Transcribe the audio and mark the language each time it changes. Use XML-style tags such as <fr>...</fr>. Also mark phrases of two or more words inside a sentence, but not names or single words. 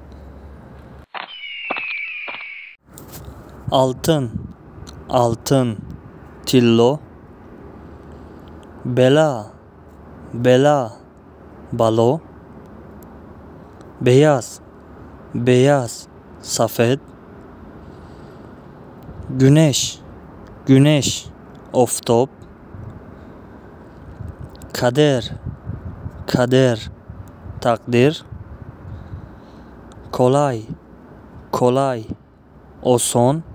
<tr>Altın, altın, тилло. Bela, bela, бало. Beyaz, beyaz, сафед. Güneş, güneş, офтоб. Kader, kader, takdir. Kolay, kolay, oson.</tr>